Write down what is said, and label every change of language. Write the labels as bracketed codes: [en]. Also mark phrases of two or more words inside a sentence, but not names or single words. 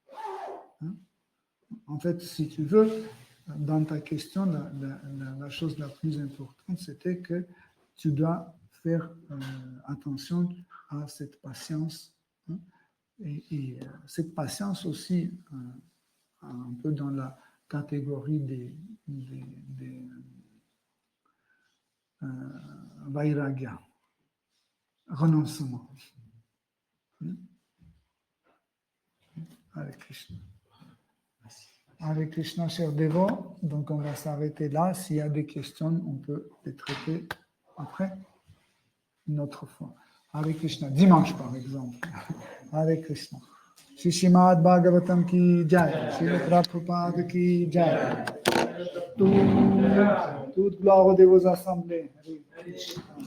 [fr] En fait, si tu veux, dans ta question, la chose la plus importante, c'était que tu dois faire attention à cette patience. Et cette patience aussi, un peu dans la catégorie des vairagya, renoncement. [sa] Hare Krishna. Hare Krishna, [fr] cher dévot. Donc, on va s'arrêter là. S'il y a des questions, on peut les traiter après, une autre fois. [sa] Hare Krishna. [fr] Dimanche, par exemple. [sa] Hare Krishna. [hi] Shri Srimad Bhagavatam ki jai. Shri Prabhupada ki jai. [fr] Toute gloire aux dévots assemblés. [sa] Hare Krishna.